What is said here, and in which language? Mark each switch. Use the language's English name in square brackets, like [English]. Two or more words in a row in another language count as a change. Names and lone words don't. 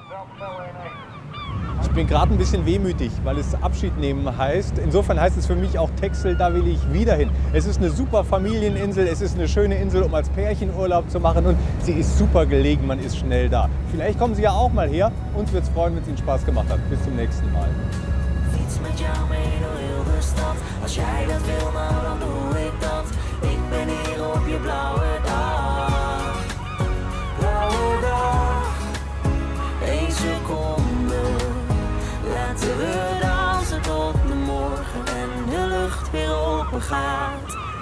[German] Ich bin gerade ein bisschen wehmütig, weil es Abschied nehmen heißt. Insofern heißt es für mich auch Texel, da will ich wieder hin. Es ist eine super Familieninsel, es ist eine schöne Insel, um als Pärchen Urlaub zu machen und sie ist super gelegen, man ist schnell da. Vielleicht kommen Sie ja auch mal her. Uns wird es freuen, wenn es Ihnen Spaß gemacht hat. Bis zum nächsten Mal. [Dutch] Fiets met jou mee door heel de stad. Als jij dat wil, nou dan doe ik dat. Ik ben hier op je blauwe dag. Blauwe dag. 1 seconde. Laten we dansen tot de morgen en de lucht weer open gaat.